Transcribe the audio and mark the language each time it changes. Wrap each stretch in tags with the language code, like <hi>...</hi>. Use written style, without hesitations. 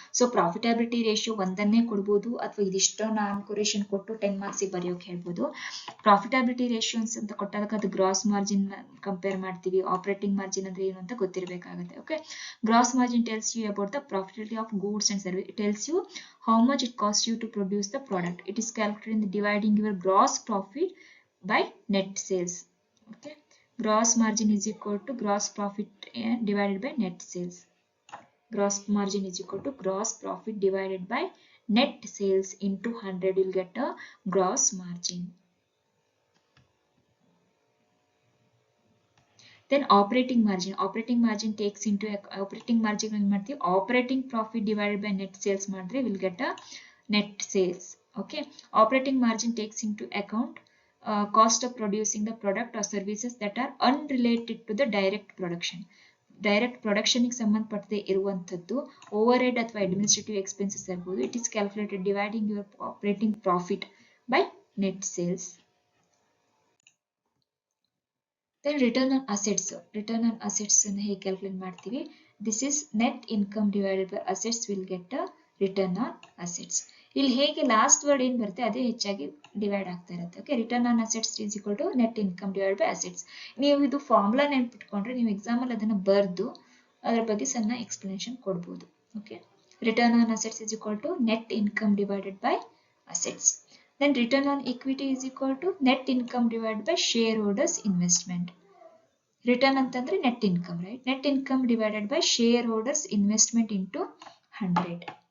<kn>So profitability ratio ಒಂದನ್ನೇ ಕೊಡ್ಬೋದು ಅಥವಾ ಇದಿಷ್ಟೋ ನಾಲ್ಕು ಕೊಟ್ಟು 10 ಮಾರ್ಕ್ಸ್ ಬರೆಯೋಕೆ ಹೇಳ್ಬೋದು. ಪ್ರಾಫಿಟಬಿಲಿಟಿ ರೇಷಿಯೋಸ್ ಅಂತ ಕೊಟ್ಟಾಗ ಅದು ಗ್ರಾಸ್ ಮಾರ್ಜಿನ್ ಕಂಪೇರ್ ಮಾಡ್ತೀವಿ.</kn> <en>operating margin</en> <kn>ಅಂದ್ರೆ ಏನು ಅಂತ ಗೊತ್ತಿರಬೇಕಾಗುತ್ತೆ.</kn> <en>Okay, gross margin tells you about the profitability of goods and service. It tells you how much it costs you to produce the product. It is calculated in dividing your gross profit by net sales. Okay, gross margin is equal to gross profit divided by net sales. Gross margin is equal to gross profit divided by net sales into 100. You'll get a gross margin. Then operating margin takes into operating margin operating profit divided by net sales madre will get a net sales. Okay, operating margin takes into account cost of producing the product or services that are unrelated to the direct production.</en> <kn>Direct ಪ್ರೊಡಕ್ಷನ್ಗೆ ಸಂಬಂಧಪಟ್ಟದೆ ಇರುವಂಥದ್ದು over head ಅಥವಾ administrative expenses ಇರ್ಬೋದು.</kn> <en>It is calculated dividing your operating profit by net sales. Then return on assets</en> <kn>ಅನ್ನು ಹೇಗೆ calculate ಮಾಡ್ತೀವಿ,</kn> <en>This is net income divided by assets will get a return on assets.</en> <kn>ಇಲ್ಲಿ ಹೇಗೆ last word ಏನು ಬರುತ್ತೆ ಅದೇ ಹೆಚ್ಚಾಗಿ ಡಿವೈಡ್ ಆಗ್ತಾ ಇರುತ್ತೆ. Okay,</kn> <en>Return on assets is equal to net income divide by assets.</en> <kn>ನೀವು ಇದು ಫಾರ್ಮುಲಾ ನೆನ್ಪಿಟ್ಕೊಂಡ್ರೆ ನೀವು ಎಕ್ಸಾಮಲ್ಲಿ ಅದನ್ನು ಬರೆದು ಅದರ ಬಗ್ಗೆ ಸಣ್ಣ ಎಕ್ಸ್ಪ್ಲನೇಷನ್ ಕೊಡ್ಬೋದು.</kn> <en>Okay, return on assets is equal to net income divided by assets. Then return on equity is equal to net income divided by shareholders investment. Return</en> <kn>antandre</kn> <en>net income, right? Net income divided by shareholders investment into 100.</en>